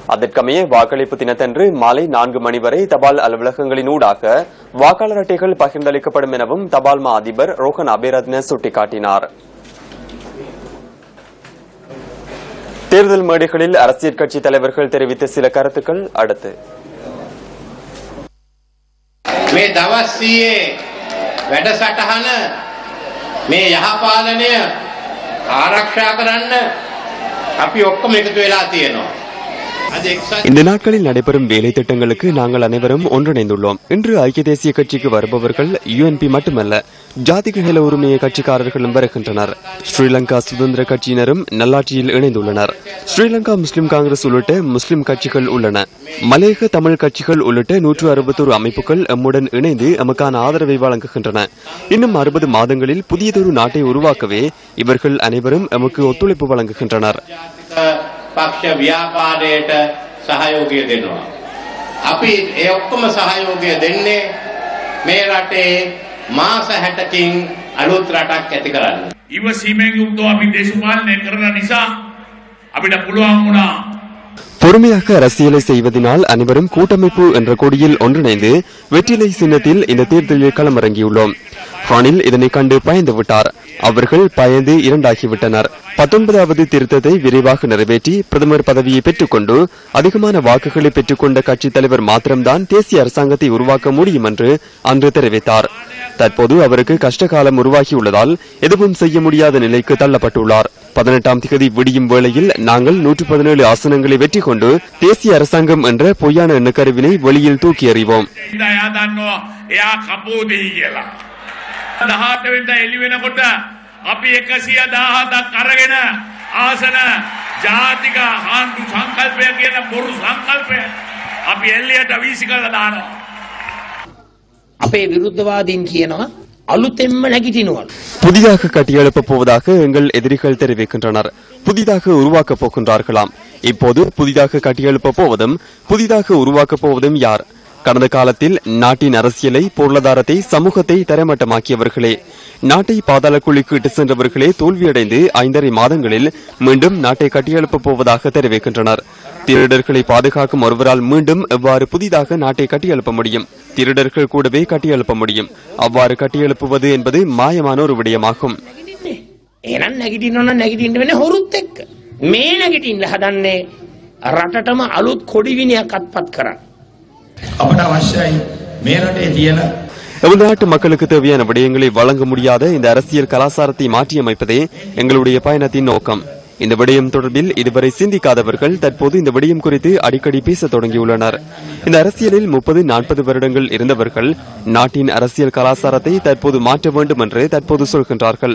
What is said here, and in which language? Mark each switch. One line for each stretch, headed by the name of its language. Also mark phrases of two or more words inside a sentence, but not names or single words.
Tamil: அதற்கமைய வாக்களிப்பு தினத்தன்று மாலை 4 மணி வரை தபால் அலுவலகங்களினூடாக வாக்காளர் அட்டைகள் பகிர்ந்தளிக்கப்படும் எனவும் தபால் மா அதிபர் ரோஹன் அபேரத்ன சுட்டிக்காட்டினார். தேர்தல் மேடைகளில் அரசியல் கட்சி தலைவர்கள் தெரிவித்த சில கருத்துக்கள் அடுத்து.
Sinhala: මේ දවස්සියේ වැඩසටහන මේ යහපාලනය ආරක්ෂා කරන්න අපි ඔක්කොම එකතු වෙලා තියෙනවා.
Tamil: இந்த நாட்களில் நடைபெறும் வேலை திட்டங்களுக்கு நாங்கள் அனைவரும் ஒன்றிணைந்துள்ளோம். இன்று ஐக்கிய தேசிய கட்சிக்கு வருபவர்கள் UNP மட்டுமல்ல, ஜாதிக ஹெல உரிமைய கட்சிக்காரர்களும் வருகின்றனர். ஸ்ரீலங்கா சுதந்திர கட்சியினரும் நல்லாட்சியில் இணைந்துள்ளனர். ஸ்ரீலங்கா முஸ்லிம் காங்கிரஸ் உள்ளிட்ட முஸ்லிம் கட்சிகள் உள்ளன. மலையக தமிழ் கட்சிகள் உள்ளிட்ட 161 அமைப்புகள் எம்முடன் இணைந்து எமக்கான ஆதரவை வழங்குகின்றன. இன்னும் 60 மாதங்களில் புதியதொரு நாட்டை உருவாக்கவே இவர்கள் அனைவரும் எமக்கு ஒத்துழைப்பு வழங்குகின்றனர்.
Sinhala: පක්ෂ ව්‍යාපාරයට සහයෝගය දෙනවා. අපි ඒ ඔක්කොම සහයෝගය දෙන්නේ මේ රටේ මාස 60කින් අලුත් රටක් ඇති කරන්න. ඉවසීමෙන් යුක්තව අපි දේශපාලනය කරන නිසා අපිට පුළුවන් වුණා.
Tamil: பொறுமையாக அரசியலை செய்வதனால் அனைவரும் கூட்டமைப்பு என்ற கொடியில் ஒன்றிணைந்து வெற்றிலை சின்னத்தில் இந்த தேர்தலில் களமிறங்கியுள்ளோம். ரணில் இதனை கண்டு பயந்து விட்டார். அவர்கள் பயந்து இரண்டாகிவிட்டனர். 19வது திருத்தத்தை விரைவாக நிறைவேற்றி பிரதமர் பதவியை பெற்றுக்கொண்டு அதிகமான வாக்குகளை பெற்றுக்கொண்ட கட்சித் தலைவர் மாத்திரம்தான் தேசிய அரசாங்கத்தை உருவாக்க முடியும் என்று அன்று தெரிவித்தார். தற்போது அவருக்கு கஷ்டகாலம் உருவாகியுள்ளதால் எதுவும் செய்ய முடியாத நிலைக்கு தள்ளப்பட்டுள்ளார். 18ஆம் தேதி விடியும் வேளையில் நாங்கள் 117 ஆசனங்களை வெற்றி கொண்டு தேசிய அரசாங்கம் என்ற பொய்யான எண்ணக்கருவினை வெளியில் தூக்கி எறிவோம்.
Sinhala: 18 වෙනිදා එළි වෙනකොට අපි 117ක් අරගෙන ආසන ජාතික ආණ්ඩු සංකල්පය කියන බොරු සංකල්පය අපි එල්ලියට වීසි කරලා දානවා. අපේ විරුද්ධවාදීන් කියනවා අලුතෙන්ම නැගිටිනවා.
Tamil: புதிதாக கட்டியெழுப்பப் போவதாக எங்கள் எதிரிகள் தெரிவிக்கின்றனர். புதிதாக உருவாக்கப் போகின்றார்களாம். இப்போது புதிதாக கட்டியெழுப்பப் போவதும் புதிதாக உருவாக்கப் போவதும் யார்? கடந்த காலத்தில் நாட்டின் அரசியலை, பொருளாதாரத்தை, சமூகத்தை தரமட்டமாக்கியவர்களே. நாட்டை பாதாள குழிக்கு இட்டு சென்றவர்களே தோல்வியடைந்து 5.5 மாதங்களில் மீண்டும் நாட்டை கட்டியெழுப்பப் போவதாக தெரிவிக்கின்றனர். திருடர்களை பாதுகாக்கும் ஒருவரால் மீண்டும் எவ்வாறு புதிதாக நாட்டை கட்டியெழுப்ப முடியும்? திருடர்கள் கூடவே கட்டியெழுப்ப முடியும். அவ்வாறு கட்டியெழுப்புவது என்பது மாயமான ஒரு விடயமாகும்.
Sinhala: එහෙනම් නැගිටිනවා නම් නැගිටින්න වෙන්නේ හොරුත් එක්ක. මේ නැගිටින්න හදන්නේ රටටම අලුත් කොඩි විනයක් අත්පත් කරන්න. අපට අවශ්‍යයි මේ රටේ තියෙන
Tamil: எமது நாட்டு மக்களுக்கு தேவையான விடயங்களை வழங்க முடியாத இந்த அரசியல் கலாச்சாரத்தை மாற்றியமைப்பதே எங்களுடைய பயணத்தின் நோக்கம். இந்த விடயம் தொடர்பில் இதுவரை சிந்திக்காதவர்கள் தற்போது இந்த விடயம் குறித்து அடிக்கடி பேச தொடங்கியுள்ளனர். இந்த அரசியலில் 30-40 வருடங்கள் இருந்தவர்கள் நாட்டின் அரசியல் கலாச்சாரத்தை தற்போது மாற்ற வேண்டும் என்று தற்போது சொல்கின்றார்கள்.